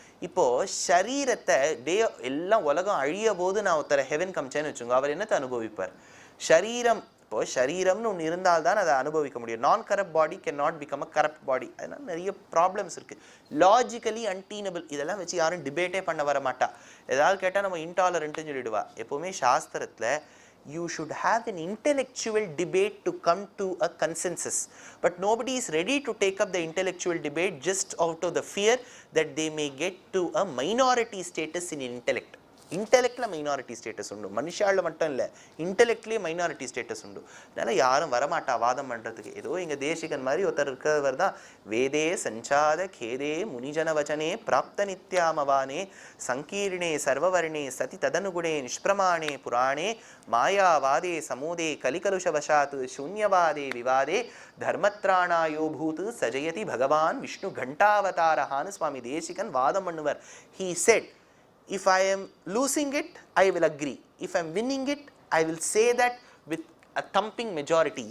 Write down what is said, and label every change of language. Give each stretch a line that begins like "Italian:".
Tamil: இப்போது சரீரத்தை எல்லாம் உலகம் அழிய போது நான் ஒருத்தர ஹெவன் காமிச்சேன்னு வச்சுங்க, அவர் என்னத்தை அனுபவிப்பார்? சரீரம். இப்போ சரீரம்னு ஒன்று இருந்தால்தான் அதை அனுபவிக்க முடியும். நான்
English: Corrupt body can not become a corrupt body.
Tamil: அதனால் நிறைய ப்ராப்ளம்ஸ் இருக்குது.
English: Logically untenable.
Tamil: இதெல்லாம் வச்சு யாரும் டிபேட்டே பண்ண வர மாட்டா. ஏதாவது கேட்டால் நம்ம இன்டாலரண்ட்டுன்னு சொல்லிடுவா. எப்போவுமே சாஸ்திரத்தில்
English: you should have an intellectual debate to come to a consensus, but nobody is ready to take up the intellectual debate just out of the fear that they may get to a minority status in intellect.
Tamil: இன்டெலெக்டில் minority status உண்டு, மனுஷாவில் மட்டும் இல்லை, இன்டெலெக்ட்லேயே minority status உண்டு. அதனால் யாரும் வரமாட்டா வாதம் பண்ணுறதுக்கு. ஏதோ எங்கள் தேசிகன் மாதிரி ஒருத்தர் இருக்கிறவர் தான்,
Sanskrit: வேதே சஞ்சாத கேதே முனிஜன வச்சனே பிராப்த நித்யாமவானே சங்கீர்ணே சர்வவர்ணே சதி ததனுகுணே நிஷ்பிரமாணே புராணே மாயாவாதே சமூதே கலிகலுஷவசாத் சூன்யவாதே விவாதே தர்மத்ராணாயோ பூத் சஜயதி பகவான் விஷ்ணு கண்டாவதாரஹான்னு
Tamil: சுவாமி தேசிகன் வாதம் பண்ணுவர்.
English: He said, if I am losing it, I will agree. If I am winning it, I will say that with a thumping majority.